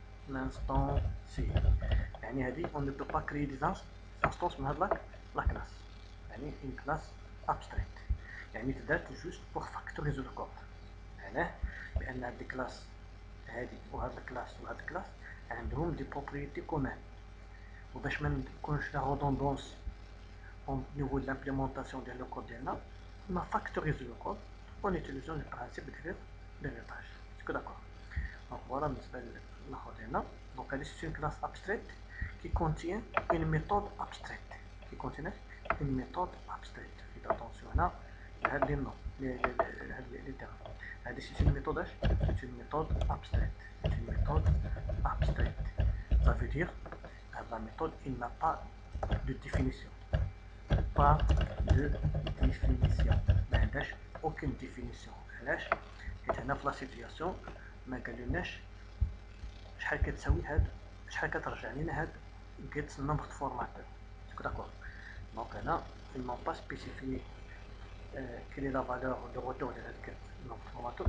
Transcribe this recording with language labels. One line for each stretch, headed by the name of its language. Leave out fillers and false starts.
French: L'instancier. On ne peut pas créer des instances
Arabic: من هاد
French: la classe. يعني une classe abstraite. يعني تدات juste pour factoriser le code.
Arabic: معناه بأن هاد الكلاس هادي وهاد الكلاس وهاد الكلاس عندهم
French: دي بروبريتي كومان.
Arabic: وباش ما نكونش
French: لا redondance au niveau de l'implémentation de le code
Arabic: ديالنا
French: on a factorisé le code en utilisant le principe de l'héritage. Est-ce que d'accord? Donc voilà
Arabic: بالنسبة للآخر ديالنا.
French: Donc c'est une classe abstraite qui contient une méthode abstraite. Qui contient une méthode abstraite. Faites attention
Arabic: هنا لهاد
French: les noms, les termes. C'est une méthode c'est une méthode abstraite. C'est une méthode abstraite. Ça veut dire la méthode il n'a pas de définition. Pas de définition.
Arabic: ما عندهاش
French: aucune définition.
Arabic: علاش؟ حيت هنا في لا سيتوياسيون ما قالولناش شحال كتساوي هاد شحال كترجع لينا هاد get nombre de formateur.
French: D'accord. Donc هنا ils n'ont pas spécifié quelle est la valeur de retour de هاد nombre de formateur.